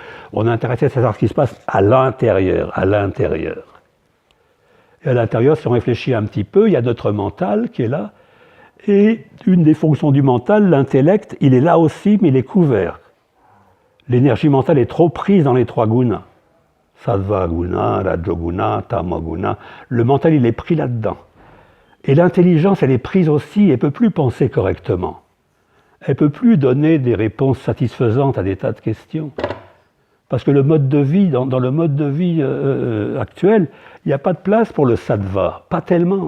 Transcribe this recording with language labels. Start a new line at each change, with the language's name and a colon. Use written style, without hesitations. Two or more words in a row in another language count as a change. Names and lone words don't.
French: On est intéressé à savoir ce qui se passe à l'intérieur. Et à l'intérieur, si on réfléchit un petit peu, il y a notre mental qui est là. Et une des fonctions du mental, l'intellect, il est là aussi, mais il est couvert. L'énergie mentale est trop prise dans les 3 gunas.
Sanskrit: Sattva guna, rajoguna, tamaguna.
French: Le mental, il est pris là-dedans. Et l'intelligence, elle est prise aussi, elle ne peut plus penser correctement. Elle ne peut plus donner des réponses satisfaisantes à des tas de questions. Parce que le mode de vie, dans le mode de vie actuel, il n'y a pas de place pour le sattva, pas tellement.